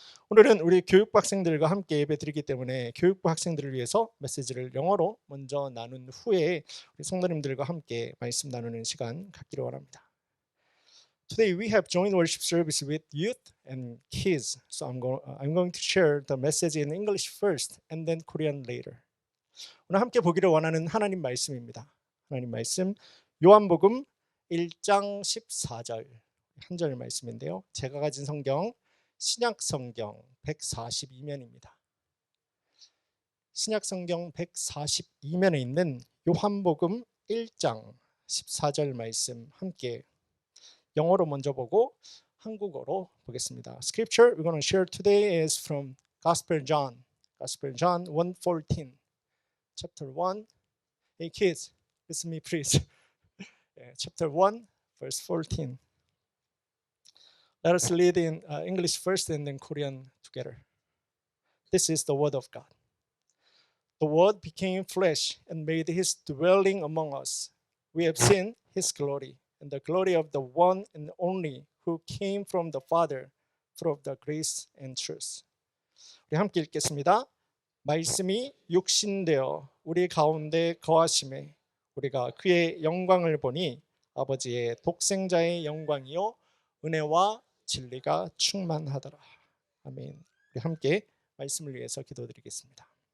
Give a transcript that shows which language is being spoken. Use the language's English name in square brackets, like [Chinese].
[Korean] 오늘은 우리 교육부 학생들과 함께 예배드리기 때문에 교육부 학생들을 위해서 메시지를 영어로 먼저 나눈 후에 우리 성도님들과 함께 말씀 나누는 시간 갖기를 원합니다. [English] Today we have joint worship service with youth and kids. So I'm going to share the message in English first and then Korean later. [Korean] 오늘 함께 보기를 원하는 하나님 말씀입니다. 하나님 말씀 요한복음 1장 14절 한 절 말씀인데요. 제가 가진 성경 신약 성경 142면입니다. 신약 성경 142면에 있는 요한복음 1장 14절 말씀 함께 영어로 먼저 보고 한국어로 보겠습니다. [English] Scripture we're going to share today is from Gospel John 1:14. Chapter 1. Hey kids, listen to me please. Chapter 1 verse 14. Let us read in English first and then Korean together. This is the word of God. The word became flesh and made his dwelling among us. We have seen his glory, and the glory of the one and only who came from the Father, full of the grace and truth. [Korean] 우리 함께 읽겠습니다. 말씀이 육신되어 우리 가운데 거하심에 우리가 그의 영광을 보니 아버지의 독생자의 영광이요 은혜와 진리가 충만하더라. 아멘. 우리 함께 말씀을 위해서 기도드리겠습니다.